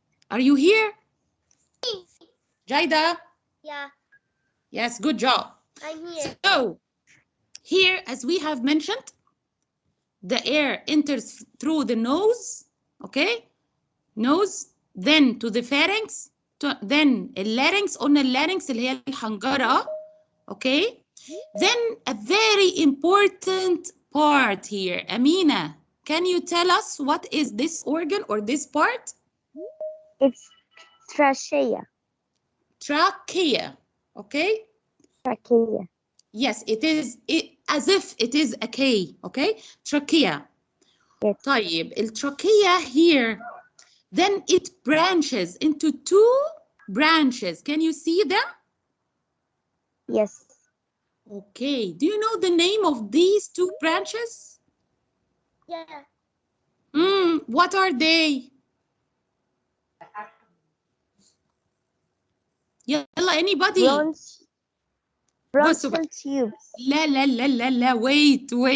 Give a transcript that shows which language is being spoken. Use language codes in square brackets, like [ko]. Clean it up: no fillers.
[en] Are you here? Jaida? Yeah, Yes, good job. I'm here. So, here, as we have mentioned, the air enters through the nose, okay? Nose, then to the pharynx, then larynx. [ar] قلنا اللارynx اللي هي الحنجرة, okay? [en] Then a very important part here. Amina, can you tell us what is this organ or this part? It's trachea. Trachea, okay? Trachea. Yes, it is as if it is a K, okay? Trachea. Yes. طيب, الtrachea here, then it branches into two branches. Can you see them? Yes. Okay. Do you know the name of these two branches? Yeah. What are they? يلا anybody. Bronchial tubes. [ar] لا لا لا لا لا wait.